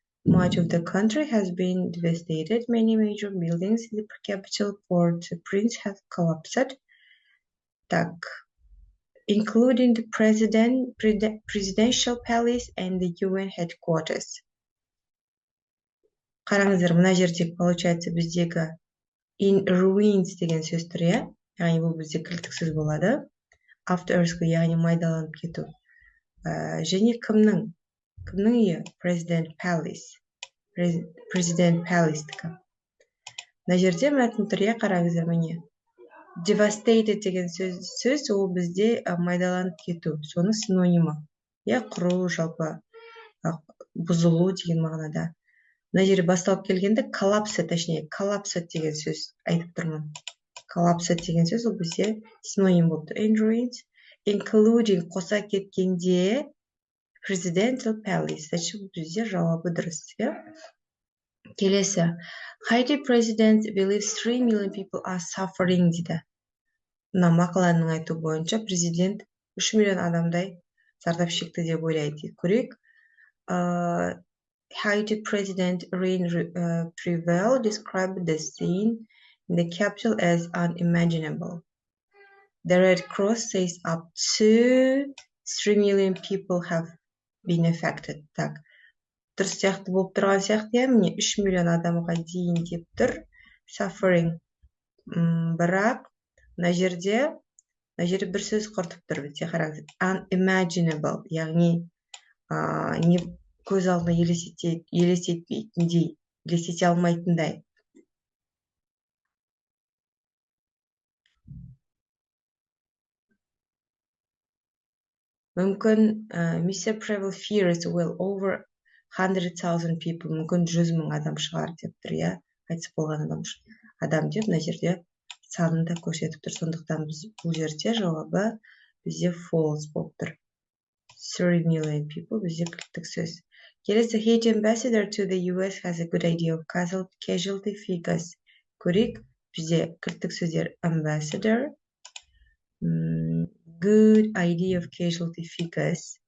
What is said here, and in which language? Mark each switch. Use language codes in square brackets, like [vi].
[en] Much of the country has been devastated. Many major buildings in the capital Port-au-Prince have collapsed. Так, including the presidential palace and the UN headquarters. [kk] Қараңыздар, мына жердегі, получается, біздегі [en] in ruins [kk] деген сөз тұр, яғни бұл бізде кілттік сөз болады. [en] After earthquake, [kk] яғни майдаланып кету. Және кімнің үйі? President Palace. President Palace-тікі. Мына жерде мәтін тұр, қараңыздар, міне. Devastated деген сөз, ол бізде майдаланып кету. Соның синонимі. Құру, жалпы, бұзылу деген мағынада. Мына жерде басталып келгенде collapsed деген сөз айтып тұрмын. Collapsed деген сөз ол бізде синоним болды. [en] In ruins, including [kk] қоса кеткенде [en] presidential palace. [kk] Бізде жауабы дұрыс. Келесі. [en] Haiti president believes 3 million people are suffering дейді. [kk] Мына мақаланың айту бойынша президент 3 миллион адамдай зардап шекті деп ойлайды. Көрейік. [en] Haiti President Reine Prevel described the scene in the capital as unimaginable. The Red Cross says up to 3 million people have been affected. [kk] Так, дұрыс сияқты болып тұрған сияқты, міне 3 миллион адамға дейін деп тұр. [en] Suffering. [kk] Бірақ, мына жерде бір сөз құртып тұр, бізде қараңыз. Unimaginable, яғни көз алдына елестете алмайтындай. [en] Мүмкін miserable fears will over 100,000 people. [kk] Мүмкін 100,000 адам шығар деп тұр, иә. Қайтыс болған адам деп мына жерде санын да көрсетіп тұр. Сондықтан біз бұл жерде жауабы бізде false болып тұр. [en] 30 million people [kk] бізде кілттік сөз. [en] Келесі, Haiti ambassador to the US has a good idea of casualty figures. [kk] Көрейік, бізде кілттік сөздер [en] ambassador, good idea of casualty figures.